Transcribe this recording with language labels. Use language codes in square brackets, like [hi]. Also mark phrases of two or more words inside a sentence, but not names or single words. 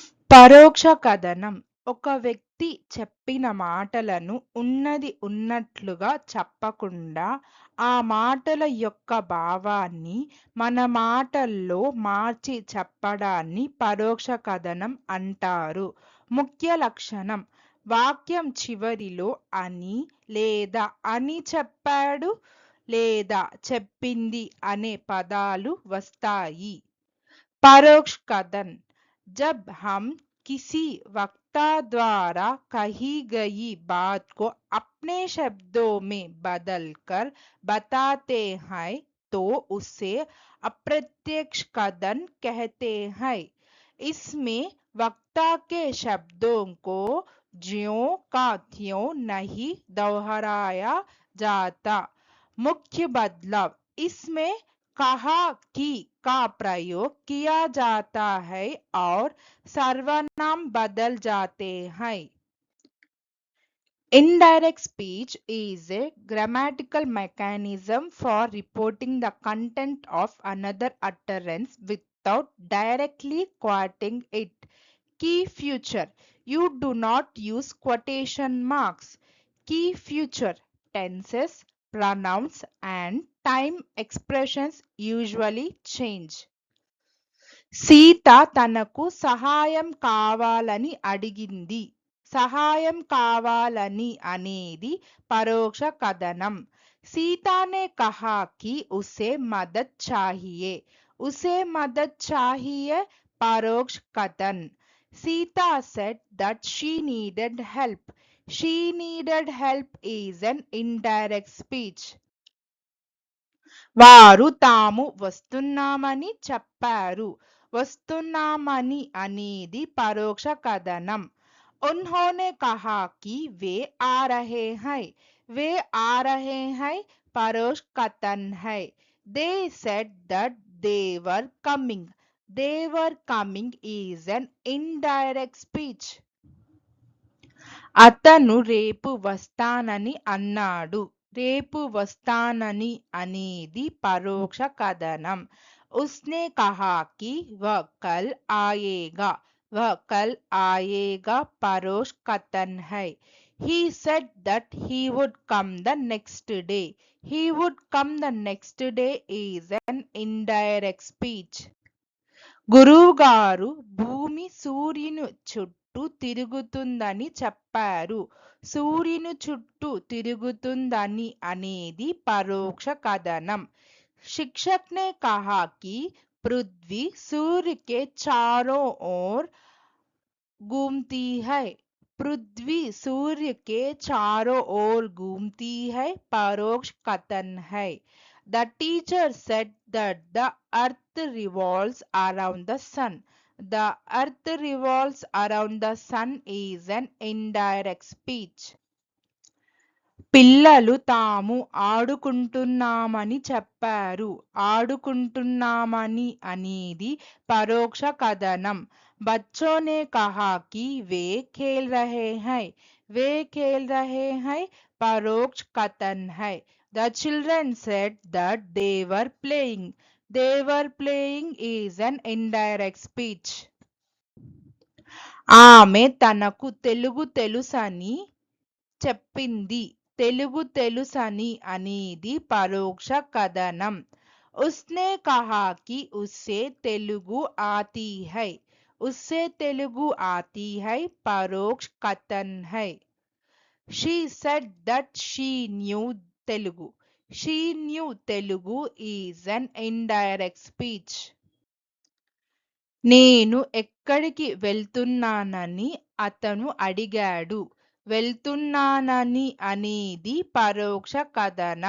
[te] పరోక్ష కథనం ఒక వ్యక్తి చెప్పిన మాటలను ఉన్నది ఉన్నట్లుగా చెప్పకుండా, ఆ మాటల యొక్క భావాన్ని మన మాటల్లో మార్చి చెప్పడాన్ని పరోక్ష కథనం అంటారు. ముఖ్య లక్షణం: వాక్యం చివరిలో అని లేదా అని చెప్పాడు లేదా చెప్పింది అనే పదాలు వస్తాయి. [hi] परोक्ष कथन: जब हम किसी वक्ता द्वारा कही गई बात को अपने शब्दों में बदलकर बताते हैं तो उसे अप्रत्यक्ष कथन कहते हैं। इसमें वक्ता के शब्दों को ज्यों का त्यों नहीं दोहराया जाता। मुख्य बदलाव: इसमें कहा कि का प्रयोग किया जाता है और सर्वनाम बदल जाते हैं. [en] Indirect speech is a grammatical mechanism for reporting the content of another utterance without directly quoting it. Key feature: you do not use quotation marks. Key feature: tenses, pronouns and time expressions usually change. [te] సీత తనకు సహాయం కావాలని అడిగింది. సహాయం కావాలని అనేది పరోక్ష కథనం. [hi] सीता ने कहा कि उसे मदद चाहिए. उसे मदद चाहिए परोक्ष कथन. [en] सीता said that she needed help. She needed help is an indirect speech. [te] వారు తాము వస్తున్నామని చెప్పారు. వస్తున్నామని అనేది పరోక్ష కథనం. [hi] उन्होंने कहा कि वे आ रहे हैं. वे आ रहे हैं परोक्ष कथन है. [en] They said that they were coming. They were coming is an indirect speech. [te] అతను రేపు వస్తానని అన్నాడు. రేపు వస్తానని అనేది పరోక్ష కథనం. [hi] उसने कहा कि वह कल आएगा. वह कल आएगा परोक्ष कथन है. [en] He said that he would come the next day. He would come the next day is an indirect speech. [te] గురువు గారు భూమి సూర్యుని చుట్టూ తిరుగుతుందని చెప్పారు. సూర్యుని చుట్టూ తిరుగుతుందని అనేది పరోక్ష కథనం. [hi] शिक्षक ने कहा कि पृथ्वी सूर्य के चारों ओर घूमती है. पृथ्वी सूर्य के चारों ओर घूमती है परोक्ष कथन है. [en] The teacher said that the earth revolves around the sun. The earth revolves around the sun is an indirect speech. [te] పిల్లలు తాము ఆడుకుంటున్నామని చెప్పారు. ఆడుకుంటున్నామని అనేది పరోక్ష కథనం. [hi] बच्चों ने कहा कि वे खेल रहे हैं. वे खेल रहे हैं परोक्ष कथन है. [en] The children said that they were playing. They were playing is an indirect speech. [te] ఆమె తనకు తెలుగు తెలుసని చెప్పింది. తెలుగు తెలుసని అనేది పరోక్ష కథనం. [hi] उसने कहा कि उसे तेलुगु आती है. उससे तेलुगु आती है परोक्ष कथन है. [en] She said that she knew Telugu. She knew Telugu is an indirect speech. [te] నేను ఎక్కడికి వెళ్తున్నానని అతను అడిగాడు. వెళ్తున్నానని అనేది పరోక్ష కథనం.